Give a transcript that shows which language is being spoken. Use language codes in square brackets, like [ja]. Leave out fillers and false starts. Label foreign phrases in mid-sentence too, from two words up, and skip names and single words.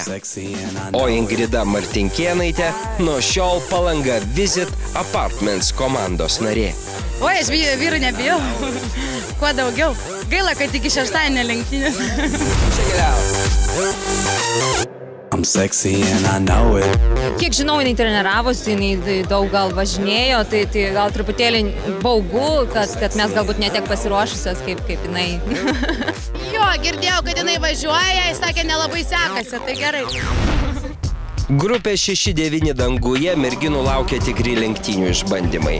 [lt] O Ingrida Martinkėnaitė nuo šiol Palanga Visit Apartments komandos narė. Oi, aš vyrų nebijau. Kuo daugiau. Gaila, kad iki šeštadienio lenktynės. [en] I'm sexy and I know it. [lt] Kiek žinau, jinai treniravosi, jinai daug gal važinėjo, tai gal truputėlį baugu, kad mes galbūt netiek pasiruošusios kaip jinai. Jo, girdėjau, kad jinai važiuoja, jis sakė, nelabai sekasi, tai gerai. Grupė 6-9 danguje merginų laukia tikri lenktynių išbandymai.